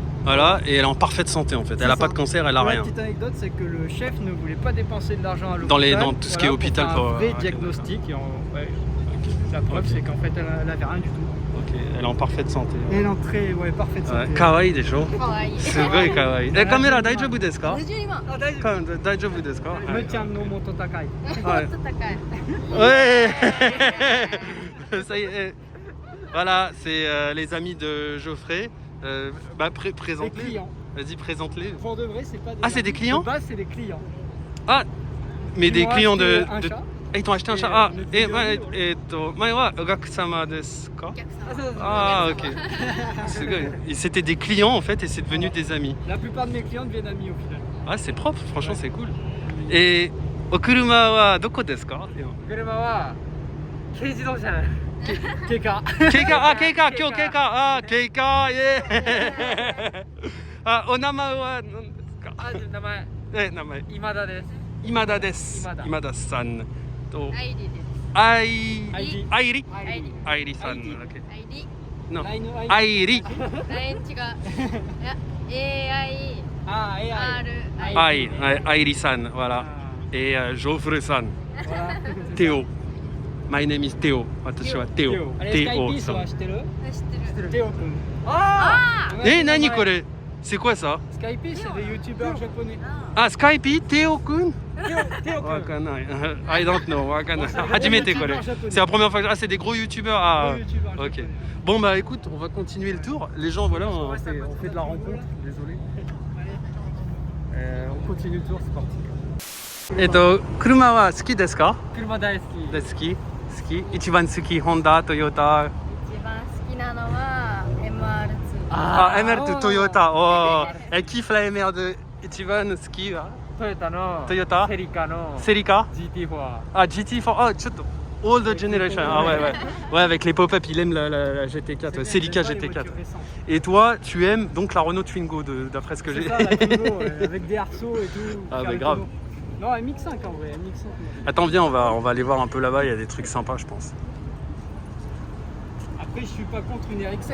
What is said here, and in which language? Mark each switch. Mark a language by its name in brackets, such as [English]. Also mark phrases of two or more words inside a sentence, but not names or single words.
[French] Voilà, et elle est en parfaite santé en fait. Elle a ça. pas de cancer, elle a La rien. petite anecdote, c'est que le chef ne voulait pas dépenser de l'argent à l'hôpital. Dans tout ce qui est hôpital pour pour un vrai ok, diagnostic. Et Ok. la preuve, Ok. c'est qu'en fait, elle avait rien du tout. Ok, elle est en parfaite santé. Et elle est en très parfaite santé. Kawaii des gens. [Japanese] かわいい。すごい可愛い。え、カメラ大丈夫ですか？ 52万。あ、大丈大丈夫ですか？夫。むちゃんの元高い。もっと高い。 [French] Ouais. Ça y est. Voilà, c'est les amis de Geoffrey. Bah, Les présente-les. clients. Vas-y, présente-les. Pour de vrai, c'est pas des Ah, c'est des amis. clients? De base, c'est des clients. Ah, mais Ils des m'ont clients acheté de. un chat. Ils t'ont acheté un Et, chat. Ah, le et vidéo. [Japanese] 前はお客様ですか？お客 [French] Ah, [Japanese] 様。 [French] ça, ça, Ah, ok. C'est good. C'était des clients en fait et c'est devenu des amis. La plupart de mes clients deviennent amis au final. Ah, c'est propre, franchement, c'est cool. [Japanese] Et お車はどこですか？車は軽自動車。軽カ。ケイカ、あ、ケイカ、今日ケイカ、あ、ケイカ、イエーイ。あ、お名前は何ですか？あ、名前名前。今田です。今田です。今田今田さんと、アイリーです。アイリ、アイアイリさん。アイリ OK アイリー。 No ラインのアイリ、ライン違う。いや、AI、あ、AI。 R、アイ、アイリさん、 [French] voilà。Et [Japanese] Geoffrey さん、Théo。 [English] My name is Théo。 [Japanese] 私は Théo。あれ、スカイピ Théo ースさん。は知ってる？知ってる。テオくん。あえ、何これ？ [French] C'est quoi ça? スカイピース c'est des youtubeurs japonais。 [Japanese] あ、スカイピーThéo くん？テオくん。わかんない。 [English] I don't know. [Japanese] わかんない。初めてこれ。 [French] C'est la première fois. Ah, c'est des gros youtubeurs. Ah, ok. Bon bah écoute, on va continuer le tour. Les gens, voilà, on fait de la rencontre. Désolé. On continue le tour, c'est parti. [Japanese] 車は好きですか？車大好き。好き？好き？一番好きホンダ、トヨタ。一番好きなのは MR2。あ、MR2 トヨタ。おー。キフラ MR2 一番好きは？トヨタのトヨタセリカのセリカ？ GT4。 [French] Ah, GT4, [English] ah, old generation. [French] Ah ouais, ouais. Ouais, avec les pop-up, il aime la GT4, ouais, Celica GT4. Et toi, tu aimes donc la Renault Twingo, d'après ce que j'ai. C'est ça, la Twingo, avec des arceaux et tout. Ah, faire mais les grave. tonneaux. Non, MX5 en vrai, MX5. Attends, viens, on va aller voir un peu là-bas, il y a des trucs sympas, je pense. Après, je suis pas contre une RX7.